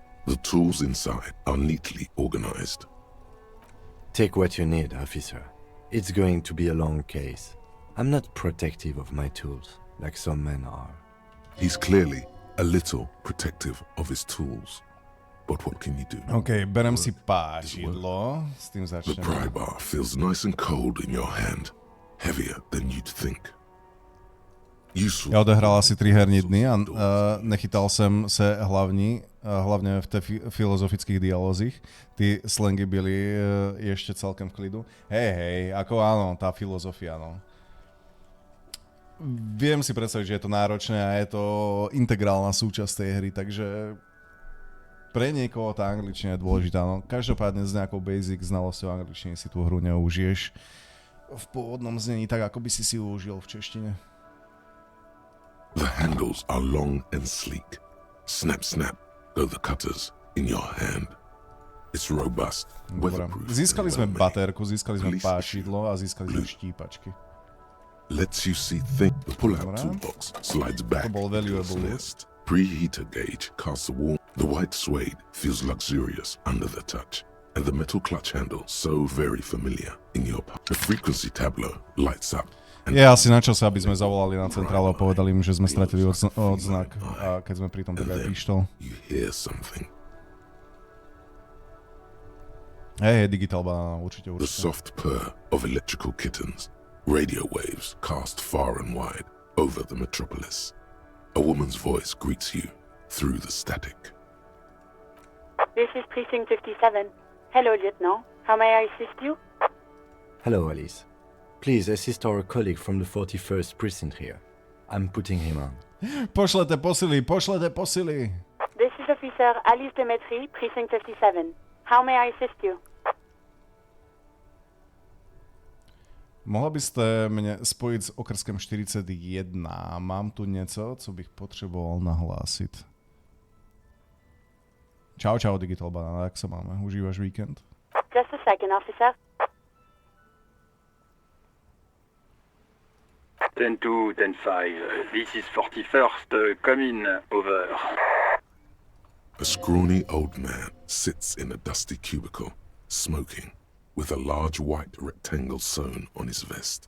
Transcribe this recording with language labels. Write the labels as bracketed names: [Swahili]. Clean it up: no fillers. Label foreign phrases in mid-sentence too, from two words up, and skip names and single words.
[English] The tools inside are neatly organized. Take what you need, officer. It's going to be a long case. I'm not protective of my tools, like some men are. He's clearly a little protective of his tools. But what can you do? [Slovak] OK, berem si páčidlo. S tým [English] The [Slovak] začneme. [English] pry bar feels nice and cold in your hand, heavier than you'd think. [Czech] Ja odehral asi 3 herní dny a nechytal jsem se hlavně v té filozofických dialozích. Ty slangy byly ještě celkem v klidu. [Slovak] Hej, ako áno, tá filozofia, no. Viem si predstaviť, že je to náročné a je to integrálna súčasť tej hry, takže pre niekoho tá angličtina je dôležitá. No. Každopádne s nejakou basic znalosťou angličtiny si tú hru neužiješ v pôvodnom znení tak, ako by si ju užil v češtine. [English] The handles are long and sleek. Snap, snap, go the cutters in your hand. It's robust, weatherproof. [Slovak] Získali sme baterku, získali sme páčidlo a získali sme štípačky. [English] Lets you see things. The pull-out toolbox slides back to its nest. Preheater gauge casts a warm. The white suede feels luxurious under the touch, and the metal clutch handle so very familiar in your palm. The frequency tableau lights up. [Slovak] Je asi na čase, aby sme zavolali na centrálu a povedali im, že sme stratili odznak a keď sme pri tom tak aj pištol. Hej, digital banana, určite. [English] The soft purr of electrical kittens. Radio waves cast far and wide over the metropolis. A woman's voice greets you through the static. This is Precinct 57. Hello, Lieutenant. How may I assist you? Hello, Alice. Please assist our colleague from the 41st precinct here. I'm putting him on. [Czech] Pošlete posily. [English] This is Officer Alice Demetri, Precinct 57. How may I assist you? [Slovak] Mohla by ste mne spojiť s okrskem 41. [Czech] Mám tu něco, co bych potřeboval nahlásit. Čau, Digital Banana, jak se máme? Užíváš víkend? [English] Just a second, officer. 10-2, 10-5. This is 41st, come in, over. A scrawny old man sits in a dusty cubicle, smoking, with a large white rectangle sewn on his vest.